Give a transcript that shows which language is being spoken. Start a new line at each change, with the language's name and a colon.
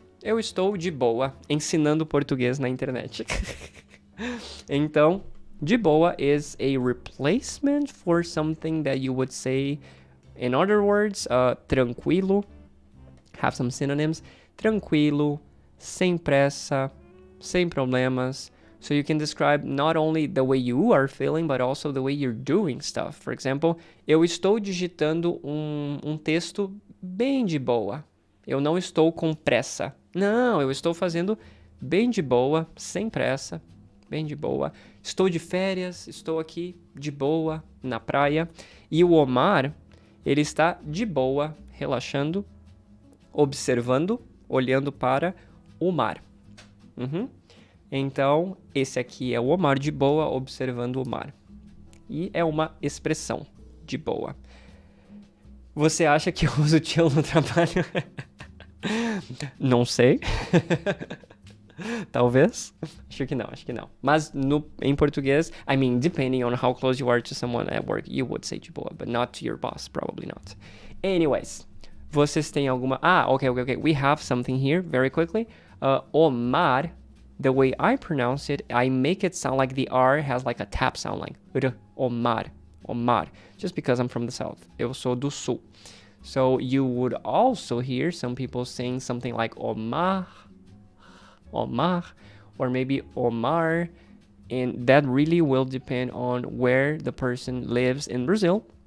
Portuguese: Eu estou de boa ensinando português na internet. Então,
English: de boa is a replacement for something that you would say, in other words, tranquilo. Have some synonyms.
Portuguese: Tranquilo, sem pressa, sem problemas.
English: So you can describe not only the way you are feeling, but also the way you're doing stuff. For example,
Portuguese: eu estou digitando um texto bem de boa. Eu não estou com pressa. Não, eu estou fazendo bem de boa, sem pressa, bem de boa. Estou de férias, estou aqui de boa, na praia. E o Omar, ele está de boa, relaxando, observando, olhando para o mar. Então, esse aqui é o Omar de boa, observando o mar. E é uma expressão de boa. Você acha que eu uso chill no trabalho? Não sei. Talvez. Acho que não. Mas em português,
English: I mean, depending on how close you are to someone at work, you would say de boa, but not to your boss, probably not. Anyways,
Portuguese: vocês têm alguma...
English: Okay. We have something here, very quickly. Omar, the way I pronounce it, I make it sound like the R has like a tap sound, like Omar. Just because I'm from the south.
Portuguese: Eu sou do sul.
English: So you would also hear some people saying something like Omar, or maybe Omar, and that really will depend on where the person lives in Brazil.